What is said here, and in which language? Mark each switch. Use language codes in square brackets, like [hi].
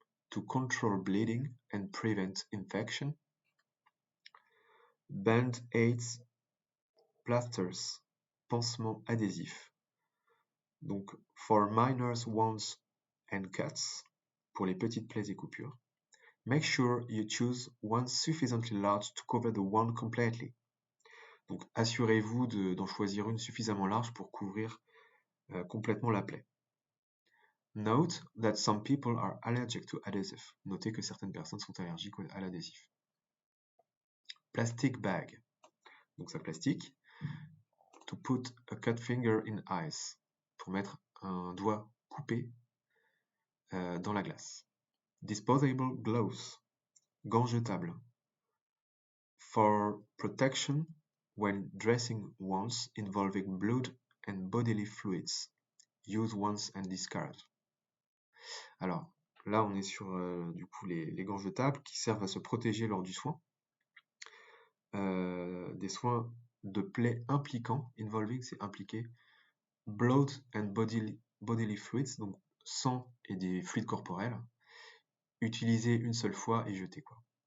[en] To control bleeding and prevent infection. Band-aids, plasters, [fr] pansements adhésifs. Donc [en] for minor wounds and cuts, [fr] pour les petites plaies et coupures. [en] Make sure you choose one sufficiently large to cover the wound completely. [fr] Donc assurez-vous d'en choisir une suffisamment large pour couvrir complètement la plaie. [en] Note that some people are allergic to adhesive. [fr] Notez que certaines personnes sont allergiques à l'adhésif. [en] Plastic bag, [fr] donc sac plastique. [en] To put a cut finger in ice, [fr] pour mettre un doigt coupé dans la glace. [en] Disposable gloves, [fr] gants jetables. [en] For protection when dressing wounds involving blood and bodily fluids. Use once and discard. [fr] Alors, là, on est sur du coup les gants jetables qui servent à se protéger lors du soin. Des soins de plaies impliquant, [en] involving, [fr] c'est impliqué, [en] blood and bodily fluids, [fr] donc sang et des fluides corporels, utilisés une seule fois et jetés, quoi.